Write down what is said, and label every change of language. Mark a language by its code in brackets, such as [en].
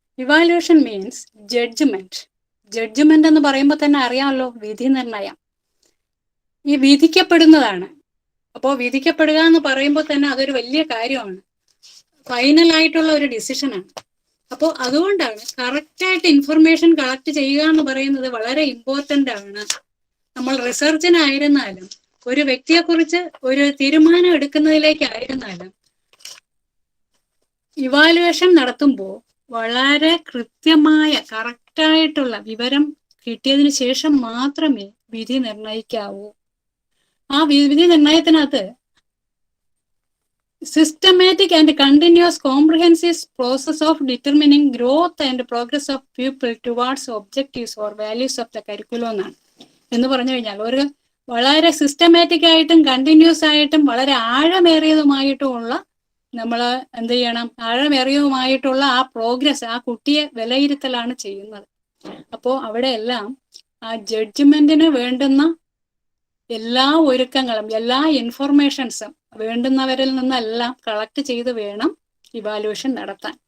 [en] Evaluation means judgment. [ml] Judgment എന്ന് പറയുമ്പോൾ തന്നെ അറിയാമല്ലോ, വിധി നിർണയം. ഈ വിധിക്കപ്പെടുന്നതാണ്. അപ്പോൾ വിധിക്കപ്പെടുക എന്ന് പറയുമ്പോൾ തന്നെ അതൊരു വലിയ കാര്യമാണ്, ഫൈനൽ ആയിട്ടുള്ള ഒരു ഡിസിഷനാണ്. അപ്പോൾ അതുകൊണ്ടാണ് കറക്റ്റായിട്ട് ഇൻഫർമേഷൻ കളക്ട് ചെയ്യുക എന്ന് പറയുന്നത് വളരെ ഇമ്പോർട്ടൻ്റ് ആണ്. നമ്മൾ റിസർച്ചിനായിരുന്നാലും ഒരു വ്യക്തിയെക്കുറിച്ച് ഒരു തീരുമാനം എടുക്കുന്നതിലേക്കായിരുന്നാലും ഇവാലുവേഷൻ നടത്തുമ്പോൾ വളരെ കൃത്യമായ കറക്റ്റായിട്ടുള്ള വിവരം കിട്ടിയതിന് ശേഷം മാത്രമേ വിധി നിർണയിക്കാവൂ. ആ വിധി നിർണയത്തിനകത്ത് [en] systematic and continuous comprehensive process of determining growth and progress of people towards objectives or values of the curriculum [ml] എന്നാണ്. എന്ന് പറഞ്ഞു കഴിഞ്ഞാൽ ഒരു വളരെ സിസ്റ്റമാറ്റിക് ആയിട്ടും കണ്ടിന്യൂസ് ആയിട്ടും വളരെ ആഴമേറിയതുമായിട്ടുമുള്ള നമ്മൾ എന്ത് ചെയ്യണം, ആഴമേറിയതുമായിട്ടുള്ള ആ പ്രോഗ്രസ്, ആ കുട്ടിയെ വിലയിരുത്തലാണ് ചെയ്യുന്നത്. അപ്പോൾ അവിടെ എല്ലാം ആ ജഡ്ജ്മെന്റിന് വേണ്ടുന്ന എല്ലാ ഒരുക്കങ്ങളും എല്ലാ ഇൻഫർമേഷൻസും വേണ്ടുന്നവരിൽ നിന്നെല്ലാം കളക്ട് ചെയ്ത് വേണം ഇവാലുവേഷൻ നടത്താൻ.